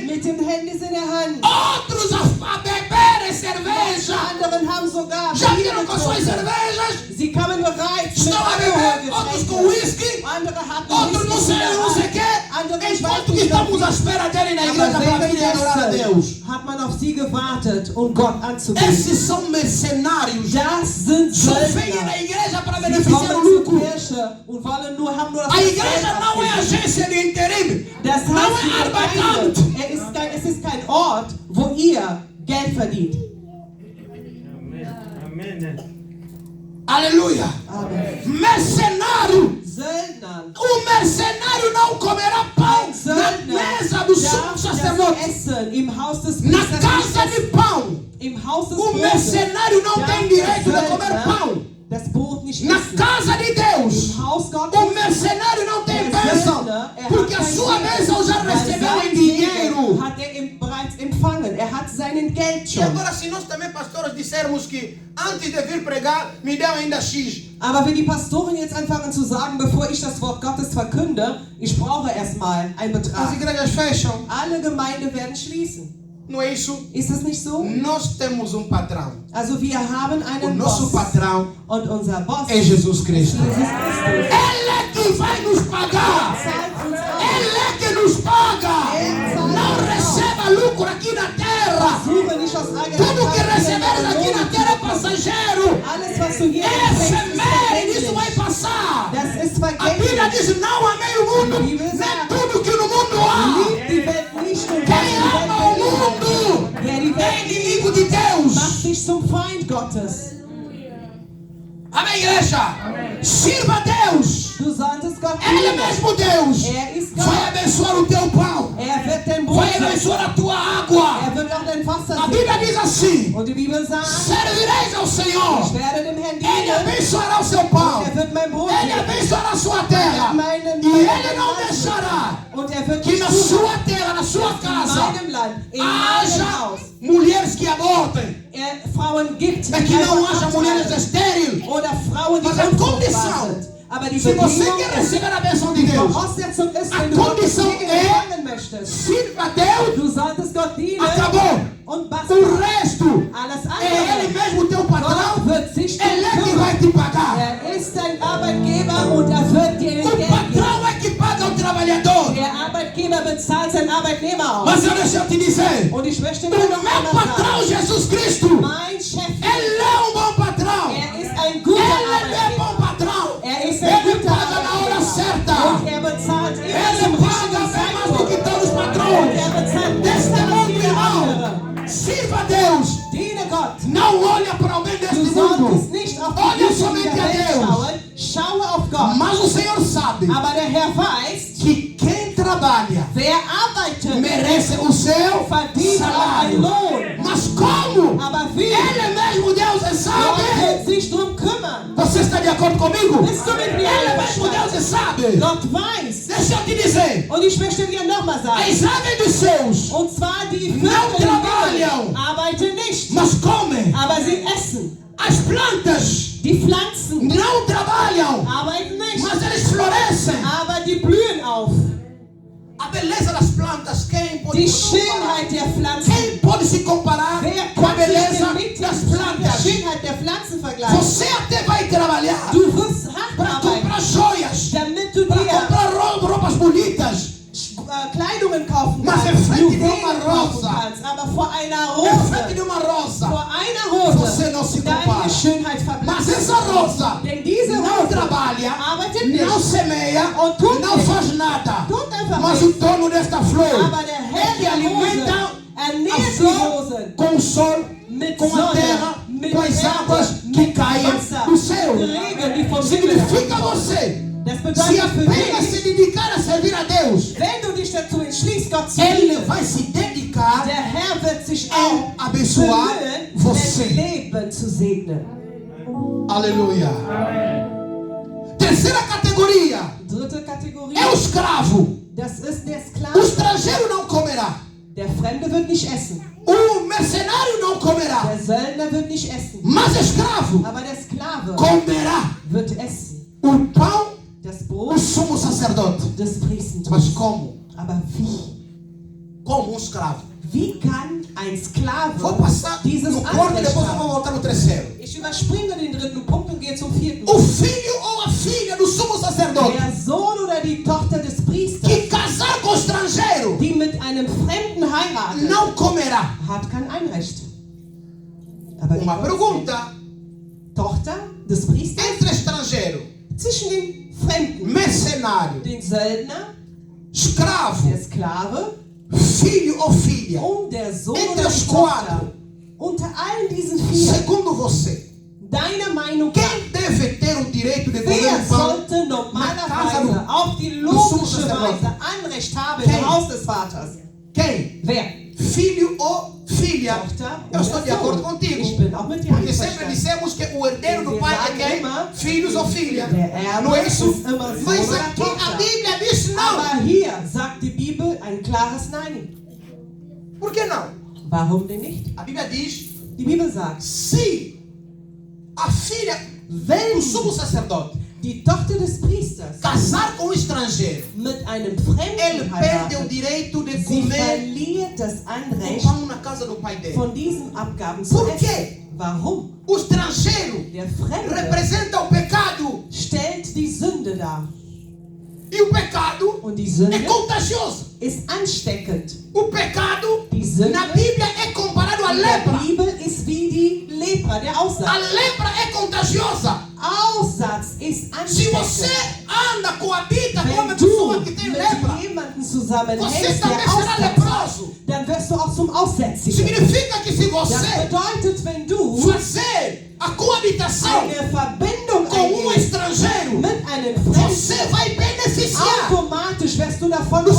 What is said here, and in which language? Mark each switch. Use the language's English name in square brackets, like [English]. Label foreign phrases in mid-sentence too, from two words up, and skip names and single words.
[German] Mit den Handys in der Hand. [Portuguese] outros a beberem cerveja. [German] Anderen haben sogar [Portuguese] Já [German] Bier [Portuguese] viram com suas [German] getrunken. [Portuguese] cervejas? [German] Sie kamen bereits mit [Portuguese] Estão a beber, outros com [German] Alkoholgetränken. [Portuguese] whisky, [German] Andere hatten [Portuguese] outros não sei, não sei o quê. [German] Andere ich weiß [Portuguese] Enquanto que [German] nicht [Portuguese] estamos [German] noch [Portuguese] à espera dele na [German] wie. [Portuguese] igreja [German] Aber [Portuguese] para vir adorar a Deus. [German] währenddessen hat man auf sie gewartet, um Gott anzubeten. [Portuguese] Esses são mercenários. [German] Das sind [Portuguese] Só vêm [German] Söldner. [Portuguese] na igreja para [German] Sie [Portuguese] beneficiar o [German] kommen zur [Portuguese] lucro. [German] Kirche und wollen nur, haben nur das [Portuguese] A [German] Geld [Portuguese] igreja não é [German] abgegeben. [Portuguese] agência de interim. [German] Das [Portuguese] Não [German] heißt, [Portuguese] é [German] die Arbeitsamt. Gemeinde, es ist kein Ort, wo ihr Geld verdient. [Portuguese] Aleluia. [German] Amen. [Portuguese] Mercenário. [German] Söldner. [Portuguese] O mercenário não comerá pão [German] Ein [Portuguese] na [German] Söldner [Portuguese] mesa do sumo [German] darf das [Portuguese] sacerdote. [German] Essen im Haus des [Portuguese] Na [German] Priesters [Portuguese] casa [German] nicht [Portuguese] de [German] essen. [Portuguese] pão. [German] Im Haus des [Portuguese] O [German] Brotes [Portuguese] mercenário não [German] darf [Portuguese] tem [German] der [Portuguese] direito de comer [German] Söldner [Portuguese] pão. [German] das Brot nicht [Portuguese] Na [German] essen. [Portuguese] casa de Deus. [German] Im Haus Gottes [Portuguese] O mercenário não tem bênção. Porque a sua bênção já recebeu em dinheiro. [German] hat er bereits empfangen. Er hat seinen Geld [Portuguese] E [German] schon. [Portuguese] agora, se nós também, pastores, dissermos que antes de vir pregar, me deu ainda X. [German] Aber wenn die Pastoren jetzt anfangen zu sagen, bevor ich das Wort Gottes verkünde, ich brauche erstmal einen [Portuguese] As [German] Betrag. [Portuguese] igrejas fecham. [German] Alle Gemeinden werden schließen. [Portuguese] Não é isso? [German] Ist das nicht so? [Portuguese] Nós temos um patrão. [German] Also wir haben [Portuguese] O [German] einen [Portuguese] nosso [German] Boss. [Portuguese] patrão [German] Und unser Boss, [Portuguese] é Jesus Cristo. [German] Jesus Christus, [Portuguese] Ele é que vai nos pagar. [German] zahlt uns aus. [Portuguese] Ele é que nos paga. Não receba lucro aqui na terra. [German] Suche nicht aus eigener [Portuguese] Tudo que [German] Kraft, [Portuguese] receberes [German] sondern [Portuguese] aqui na [German] Lohn. [Portuguese] terra é passageiro. [German] Alles, was du hier [Portuguese] É [German] empfängst, [Portuguese] efeméride, [German] ist [Portuguese] isso vai [German] vergänglich. [Portuguese] passar. [German] Das ist [Portuguese] A Bíblia [German] vergänglich. [Portuguese] diz: não amei o mundo, nem tudo que no mundo há. [German] Liebt die Welt nicht und was [Portuguese] Quem [German] die [Portuguese] ama o [German] Welt beinhaltet. [Portuguese] mundo [German] Wer die [Portuguese] é [German] Welt [Portuguese] inimigo de [German] liebt, [Portuguese] Deus. [German] macht sich zum Feind Gottes. [Portuguese] Amém, igreja? Sirva a Deus. [German] Du solltest Gott [Portuguese] Ele é [German] lieben. [Portuguese] mesmo Deus. [German] Ist [Portuguese] Vai [German] Gott. [Portuguese] abençoar o teu pão. [German] Wird dein Brot [Portuguese] Vai [German] segnen. [Portuguese] abençoar a tua água. [German] Wird auch dein Wasser [Portuguese] A Bíblia [German] segnen. [Portuguese] diz assim: [German] Und die Bibel sagt, [Portuguese] servireis ao [German] ich [Portuguese] Senhor. [German] werde dem Herrn [Portuguese] Ele [German] dienen. [Portuguese] abençoará o seu pão. [German] Wird mein Brot [Portuguese] Ele [German] segnen. [Portuguese] abençoará a sua terra. [German] Meinen [Portuguese] E Ele não [German] Land. [Portuguese] deixará [German] Und wird [Portuguese] que [German] nicht [Portuguese] na [German] tun, [Portuguese] sua terra, na sua [German] in [Portuguese] casa, [German] meinem Land, in meinem [Portuguese] haja [German] Haus, [Portuguese] mulheres que abortem. [German] Frauen gibt, [Portuguese] É que não [German] einfach [Portuguese] haja mulheres [German] abtreiben. [Portuguese] estériles. [German] Oder Frauen, die [Portuguese] Mas a [German] unfruchtbar [Portuguese] condição, [German] sind. Aber die [Portuguese] se você [German] Bedingung [Portuguese] quer [German] ist, [Portuguese] receber a bênção de [German] die [Portuguese] Deus, [German] Voraussetzung ist, [Portuguese] A [German] wenn du Gottes [Portuguese] condição [German] Segen [Portuguese] é- [German] empfangen möchtest, [Portuguese] sirva a Deus. [German] du solltest Gott dienen [Portuguese] Acabou. [German] und basta. [Portuguese] O resto [German] Alles [Portuguese] é Ele [German] andere, [Portuguese] mesmo teu patrão. [German] Gott wird sich [Portuguese] Ele é que [German] kümmern. [Portuguese] vai te pagar. [German] Er ist dein Arbeitgeber und er wird dir [Portuguese] O [German] Geld geben. [Portuguese] patrão é que paga o trabalhador. [German] Der Arbeitgeber bezahlt seinen Arbeitnehmer aus. [Portuguese] Mas deixa eu te dizer, [German] Und ich möchte [Portuguese] o [German] dir noch [Portuguese] meu [German] einmal [Portuguese] patrão [German] sagen, [Portuguese] Jesus Cristo, [German] mein Chef, [Portuguese] Ele é bom patrão. [German] er ist ein guter [Portuguese] Ele é bom [German] Arbeitgeber. [Portuguese] patrão. [German] Er ist ein [Portuguese] Ele [German] guter [Portuguese] paga na hora certa. [German] Arbeitgeber. Und er bezahlt immer [Portuguese] Ele [German] zum [Portuguese] paga [German] richtigen [Portuguese] bem mais do que [German] Zeitpunkt. [Portuguese] todos os [German] Und [Portuguese] patrões [German] er bezahlt [Portuguese] deste [German] besser als [Portuguese] mundo, [German] viele [Portuguese] irmão. [German] andere. [Portuguese] Sirva a Deus. [German] Diene Gott. [Portuguese] Não olha para alguém [German] Du [Portuguese] deste [German] solltest [Portuguese] mundo. [German] nicht auf die [Portuguese] Olha [German] Güte [Portuguese] somente [German] dieser [Portuguese] a [German] Welt [Portuguese] Deus. [German] schauen. schaue auf Gott. [Portuguese] Mas o Senhor sabe [German] Aber der Herr weiß, [Portuguese] que quem trabalha [German] wer arbeitet, [Portuguese] merece o seu [German] verdient auch einen [Portuguese] salário. [German] Lohn. [Portuguese] Mas como? [German] Aber wie? [Portuguese] Ele mesmo, Deus, [German] Gott [Portuguese] sabe. [German] wird sich drum kümmern. [Portuguese] Você está de acordo comigo? [German] Bist du mit mir [Portuguese] Ele mesmo, Deus, [German] einverstanden? [Portuguese] sabe. [German] Gott weiß. [Portuguese] Deixa eu te dizer. [German] Und ich möchte dir nochmal sagen. [Portuguese] As aves dos céus [German] Und zwar die [Portuguese] Não [German] Vögel im [Portuguese] trabalham. [German] Himmel arbeiten nicht, [Portuguese] mas comem. [German] aber sie essen. [Portuguese] As plantas [German] Die Pflanzen [Portuguese] não trabalham, [German] arbeiten nicht, [Portuguese] mas eles florescem. [German] aber die blühen auf. [Portuguese] A beleza das plantas, quem pode [German] Die [Portuguese] se comparar? [German] Schönheit der Pflanzen. [Portuguese] Quem pode se comparar [German] Wer [Portuguese] com a [German] kann sich [Portuguese] beleza [German] denn mit [Portuguese] das [German] der [Portuguese] plantas? [German] Schönheit der Pflanzen vergleichen? [Portuguese] Você até vai trabalhar [German] Du wirst hart [Portuguese] para [German] arbeiten, [Portuguese] comprar joias, [German] damit du [Portuguese] para [German] dir [Portuguese] comprar roupas bonitas. [German] Kleidungen kaufen [Portuguese] Mas [German] kannst, [Portuguese] em frente de [German] Juwelen [Portuguese] uma [German] kaufen [Portuguese] rosa, [German] kannst, aber vor einer [Portuguese] em frente [German] Rose, [Portuguese] de uma rosa, [German] vor einer Rose, [Portuguese] você não se [German] deine [Portuguese] compara. [German] Schönheit [Portuguese] Mas [German] verblasst. [Portuguese] essa rosa [German] Denn diese [Portuguese] não [German] Rose [Portuguese] trabalha, [German] arbeitet [Portuguese] não [German] nicht, [Portuguese] semeia, [German] Und tut [Portuguese] não [German] nicht. [Portuguese] faz nada. [German] Tut einfach [Portuguese] Mas [German] nichts. [Portuguese] o dono desta flor [German] aber der Herr [Portuguese] é que [German] der [Portuguese] alimenta [German] Rose [Portuguese] a [German] ernährt die [Portuguese] flor [German] Rosen [Portuguese] com o sol, [German] mit [Portuguese] com a [German] Sonne, [Portuguese] terra, [German] mit [Portuguese] com as águas [German] Erde, [Portuguese] que [German] mit [Portuguese] caem [German] Wasser, [Portuguese] do céu. [German] mit Regen, die vom Himmel [Portuguese] Significa [German] herabkommen. [Portuguese] você, [German] Das [Portuguese] se [German] bedeutet für [Portuguese] apenas [German] dich, [Portuguese] se dedicar a servir a Deus, [German] wenn du dich dazu entschließt, Gott zu [Portuguese] Ele [German] dienen, [Portuguese] vai se dedicar [German] der Herr wird sich [Portuguese] em [German] auch [Portuguese] abençoar [German] bemühen, [Portuguese] você. [German] dein Leben zu segnen. [Portuguese] Aleluia. Terceira categoria [German] Dritte Kategorie, [Portuguese] é o escravo. [German] das ist der [Portuguese] O [German] Sklave. [Portuguese] estrangeiro não comerá. [German] Der Fremde wird nicht essen. [Portuguese] O mercenário não comerá. [German] Der Söldner wird nicht essen. [Portuguese] Mas escravo [German] Aber der Sklave [Portuguese] comerá [German] wird essen. [Portuguese] o pão [German] Das [Portuguese] do [German] Brot [Portuguese] sumo sacerdote. [German] des Priestentums. [Portuguese] Mas como? [German] Aber wie? [Portuguese] Como escravo. [German] Wie kann ein Sklave [Portuguese] Vou passar [German] dieses [Portuguese] no quarto e [German] Anrecht [Portuguese] depois eu vou [German] haben? [Portuguese] voltar no terceiro. [German] Ich überspringe den dritten Punkt und gehe zum vierten. [Portuguese] O filho ou a filha do sumo sacerdote [German] Der Sohn oder die Tochter des Priesters, [Portuguese] que casar com estrangeiro [German] die mit einem Fremden heiratet, [Portuguese] não comerá. [German] hat kein Einrecht. Aber die [Portuguese] Uma pergunta: [German] Tochter des Priesters [Portuguese] entre estrangeiro, [German] zwischen den Fremden, [Portuguese] mercenário, [German] den Söldner, [Portuguese] escravo, [German] der Sklave [Portuguese] filho ou filha, [German] und der Sohn [Portuguese] Entre [German] oder [Portuguese] os [German] die Tochter, [Portuguese] quatro. [German] unter allen diesen vier, [Portuguese] segundo você, [German] deiner Meinung nach, [Portuguese] quem deve ter o direito de comer [German] wer [Portuguese] o pão? [German] sollte normalerweise auf die logische Weise Anrecht haben [Portuguese] Quem? [German] im Haus des Vaters? [Portuguese] Quem? [German] Wer? [Portuguese] Filho ou filha? [German] Tochter [Portuguese] Eu estou [German] oder [Portuguese] de acordo [German] Sohn? [Portuguese] contigo. [German] Ich bin auch mit dir [Portuguese] Porque sempre [German] einverstanden. [Portuguese] dissemos que o herdeiro do pai é quem? Filhos ou filha. [German] Der Erbe [Portuguese] Não é isso? [German] ist immer Sohn [Portuguese] Mas [German] oder [Portuguese] aqui a [German] Tochter. [Portuguese] Bíblia diz não. [German] Aber hier sagt die Bibel ein klares Nein. [Portuguese] Por que não? [German] Warum denn nicht? [Portuguese] A Bíblia diz: [German] Die Bibel sagt, [Portuguese] se a filha do sumo sacerdote [German] die Tochter des Priesters [Portuguese] casar com um estrangeiro, [German] mit einem [Portuguese] ele [German] Fremden [Portuguese] perde o [German] heiratet, [Portuguese] direito de [German] sie [Portuguese] comer [German] verliert das [Portuguese] o [German] Anrecht, [Portuguese] pão na casa do pai dele. [German] von diesen Abgaben zu [Portuguese] Por [German] essen. [Portuguese] quê? [German] Warum? [Portuguese] O estrangeiro [German] Der Fremde [Portuguese] representa o pecado. [German] stellt die Sünde dar. [Portuguese] E o pecado [German] Und die [Portuguese] é [German] Sünde [Portuguese] contagioso. [German] ist ansteckend. [Portuguese] O pecado [German] Die Sünde [Portuguese] na Bíblia é comparado à [German] in der [Portuguese] lepra. [German] Bibel ist wie die Lepra, der [Portuguese] A [German] Aussatz. [Portuguese] lepra é contagiosa. [German] Aussatz ist [Portuguese] Se você [German] ansteckend. [Portuguese] anda, coabita com uma [German] Wenn du [Portuguese] pessoa que tem [German] mit [Portuguese] lepra, [German] jemandem [Portuguese] você [German] zusammenhältst, [Portuguese] também [German] der [Portuguese] será [German] Aussatz hat, [Portuguese] leproso. [German] dann wirst du auch zum Aussätzigen. [Portuguese] Significa que se [German] Das [Portuguese] você [German] bedeutet, wenn du [Portuguese] fazer a coabitação [German] eine Verbindung [Portuguese] com [German] eingehst [Portuguese] estrangeiro, [German] mit einem [Portuguese] você [German] Fremden, [Portuguese] vai beneficiar. [German] automatisch wirst du davon [Portuguese] Do seu